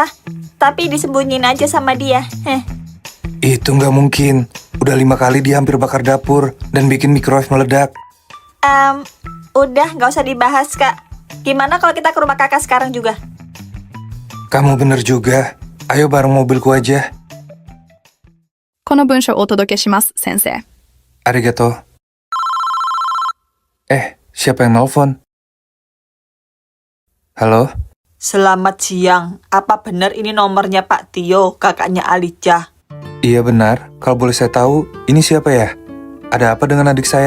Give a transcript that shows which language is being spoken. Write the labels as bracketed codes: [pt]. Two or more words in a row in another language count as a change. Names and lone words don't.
[id] Tapi disembunyiin aja sama dia. Itu nggak mungkin. Udah 5 kali dia hampir bakar dapur dan bikin microwave meledak. Udah gak usah dibahas, Kak. Gimana kalau kita ke rumah kakak sekarang juga? Kamu bener juga. Ayo bareng mobilku aja. [ja] この文章をお届けします、先生。 Arigato. [id] Siapa yang nelfon? Halo? Selamat siang. Apa benar ini nomornya Pak Tio, kakaknya Alicia? Iya benar. Kalau boleh saya tahu, ini siapa ya? Ada apa dengan adik saya?